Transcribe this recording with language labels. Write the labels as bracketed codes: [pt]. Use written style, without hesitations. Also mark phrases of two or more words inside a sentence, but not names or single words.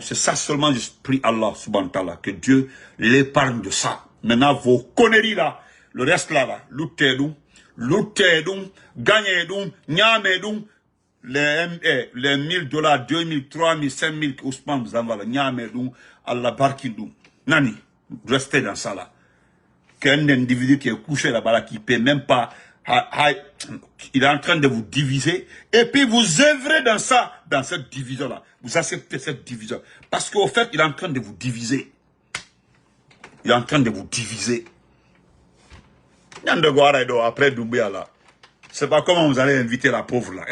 [fr] C'est ça seulement, je prie Allah, [ar] subhanahu wa ta'ala, [fr] que Dieu l'épargne de ça. Maintenant, vos conneries là, le reste là, l'outédou, gagnez-dou, nyamez-dou, les $1000, 2000, 3000, 5000 que Ousmane vous envoie là, nyamez-dou, [ff] Allah barkindou. [fr] Nani, restez dans ça là. Qu'un individu qui est couché là-bas, qui ne paie même pas, il est en train de vous diviser, et puis vous œuvrez dans cette division-là. Vous acceptez cette division. Parce qu'au fait, il est en train de vous diviser. Il est en train de vous diviser. Après Doumbouya là, c'est pas comment vous allez inviter la pauvre là.